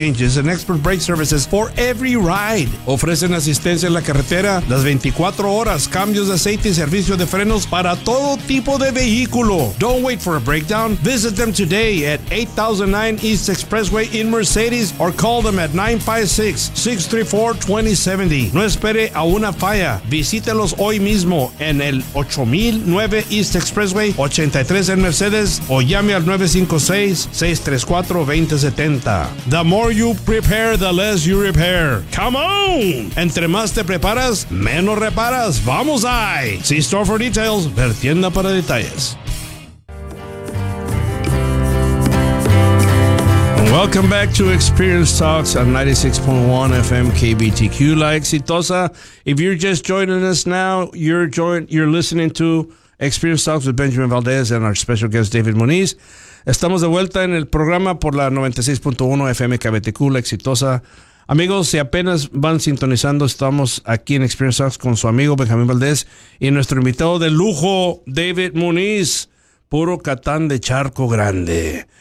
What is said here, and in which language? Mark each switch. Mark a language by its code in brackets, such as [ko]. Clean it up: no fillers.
[en] Changes and expert brake services for every ride. [es] Ofrecen asistencia en la carretera las 24 horas, cambios de aceite y servicio de frenos para todo tipo de vehículo. [en] Don't wait for a breakdown. Visit them today at 8009 East Expressway in Mercedes or call them at 956-634-2070. [es] No espere a una falla. Visítelos hoy mismo en el 8009 East Expressway 83 en Mercedes o llame al 956-634-2070. [en] The more you prepare, the less you repair. Come on! [es] Entre más te preparas, menos reparas. ¡Vamos ahí! [en] See store for details. [es] Ver tienda para detalles. [en] Welcome back to Experience Talks on 96.1 FM KBTQ. La Exitosa. If you're just joining us now, you're listening to Experience Talks with Benjamin Valdez and our special guest David Muniz. [es] Estamos de vuelta en el programa por la 96.1 FM KBTQ, La Exitosa. Amigos, si apenas van sintonizando, estamos aquí en Experience Talks con su amigo Benjamín Valdés y nuestro invitado de lujo, David Muniz, puro Catán de Charco Grande.